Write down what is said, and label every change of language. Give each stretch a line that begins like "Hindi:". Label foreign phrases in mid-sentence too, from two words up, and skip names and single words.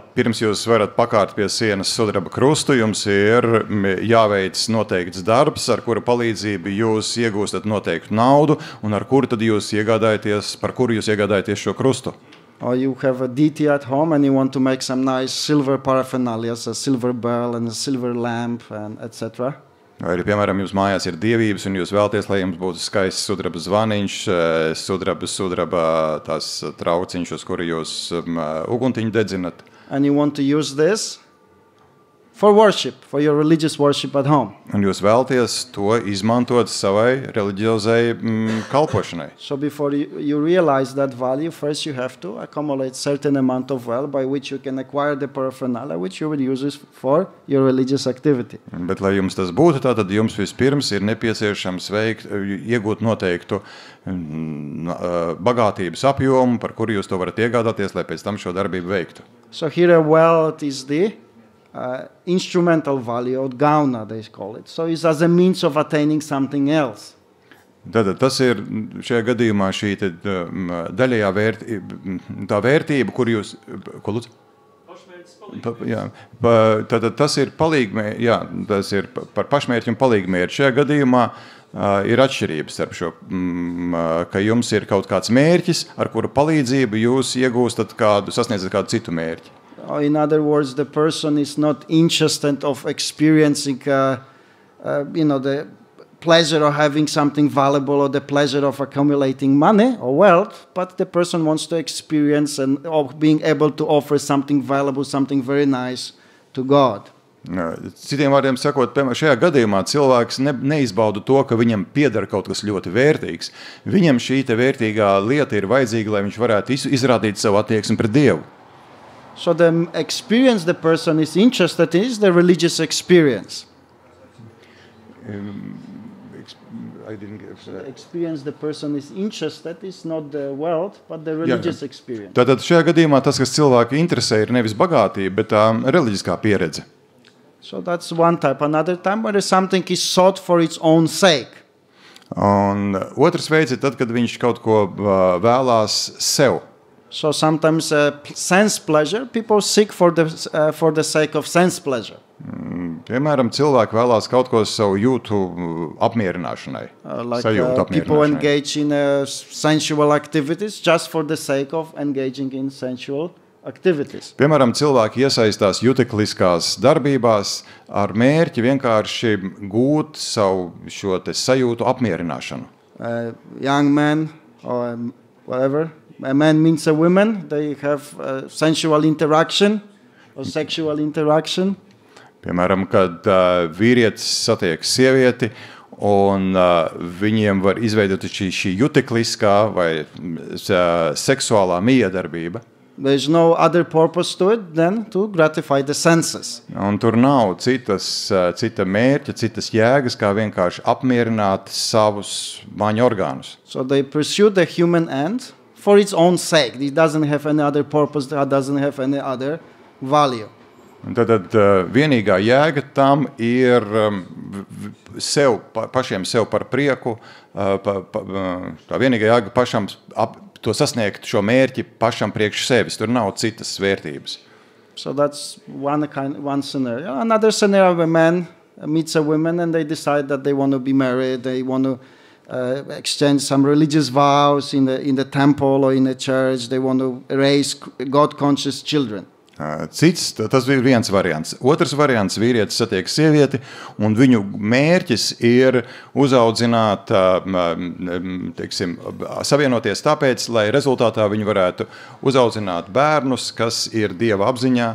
Latvian: Pirms jūs varat pakārt pie sienas sudraba krustu, jums ir jāveic noteikts darbs, ar kura palīdzību jūs iegūstat noteiktu naudu, un ar kuru tad jūs par kuru jūs iegādājaties šo krustu.
English: Or you have a deity at home and you want to make some nice silver paraphernalia, a silver bell and a silver lamp, and etc.
Latvian: Vai arī, piemēram, jums mājās ir dievības, un jūs vēlaties, lai jums būtu skaists sudraba zvaniņš, sudraba tās trauciņš, uz kuru jūs uguntiņu dedzinat.
English: And you want to use this for worship, for your religious worship at home.
Latvian: Un jūs vēlaties to izmantot savai reliģiozai kalpošanai.
English: So before you realize that value, first you have to accumulate certain amount of wealth by which you can acquire the paraphernalia which you will use for your religious activity.
Latvian: Bet, lai jums tas būtu, tad jums vispirms ir nepieciešams iegūt noteiktu bagātības apjomu, par kuru jūs to varat iegādāties, lai pēc tam šo darbību veiktu.
English: So here wealth is the instrumental value, or gauna they call it. So it's as a means of attaining something else.
Latvian: Tad tas ir šajā gadījumā šī daļējā vērtība, kur jūs... Ko lūdzu? Tad tas ir palīgmērķi, jā, tas ir par pašmērķi un palīgmērķi. Šajā gadījumā ir atšķirības starp šo, ka jums ir kaut kāds mērķis, ar kuru palīdzību jūs iegūstat sasniedzat kādu citu mērķi.
English: In other words, the person is not interested of experiencing, the pleasure of having something valuable or the pleasure of accumulating money or wealth, but the person wants to experience and of being able to offer something valuable, something very nice to God.
Latvian: Citiem vārdiem sakot, piemēram, šajā gadījumā cilvēks neizbauda to, ka viņam pieder kaut kas ļoti vērtīgs. Viņam šī te vērtīgā lieta ir vajadzīga, lai viņš varētu izrādīt savu attieksmi pret Dievu.
English: So the experience the person is interested in is the religious experience. The experience the person is interested is not the wealth, but the religious experience.
Latvian: Tātad šajā gadījumā tas, kas cilvēku interesē, ir nevis bagātība, bet tā reliģiskā pieredze.
English: So that's one type. Another time where something is sought for its own sake.
Latvian: Un otrs veids ir tad, kad viņš kaut ko vēlās sev.
English: So sometimes sense pleasure, people seek for the sake of sense pleasure.
Latvian: Piemēram, cilvēki vēlās kaut ko savu jūtu apmierināšanai.
English: People engage in sensual activities just for the sake of engaging in sensual activities.
Latvian: Piemēram, cilvēki iesaistās jutekliskās darbībās ar mērķi vienkārši gūt savu šo te sajūtu apmierināšanu.
English: Young men or whatever, a man meets a woman, they have sensual interaction or sexual interaction.
Latvian: Piemēram, kad vīrietis satiek sievieti un viņiem var izveidot šī jutekliskā vai seksuālā miedarbība.
English: There's no other purpose to it than to gratify the senses.
Latvian: Un tur nav cita mērķa, citas jēgas, kā vienkārši apmierināt savus maņu orgānus.
English: So they pursue the human end for its own sake. It doesn't have any other purpose, it doesn't have any other value.
Latvian: Tad vienīgā jēga tam ir pašiem sev par prieku, tā vienīgā jēga pašam to sasniegt šo mērķi pašam priekš sevis. Tur nav citas vērtības.
English: So that's one scenario. Another scenario, a man meets a woman and they decide that they want to be married, they want to exchange some religious vows in the temple or in the church, they want to raise God-conscious children.
Latvian: Cits, tas bija viens variants. Otrs variants, vīrietis satiek sievieti, un viņu mērķis ir uzaudzināt, savienoties tāpēc, lai rezultātā viņi varētu uzaudzināt bērnus, kas ir Dieva apziņā.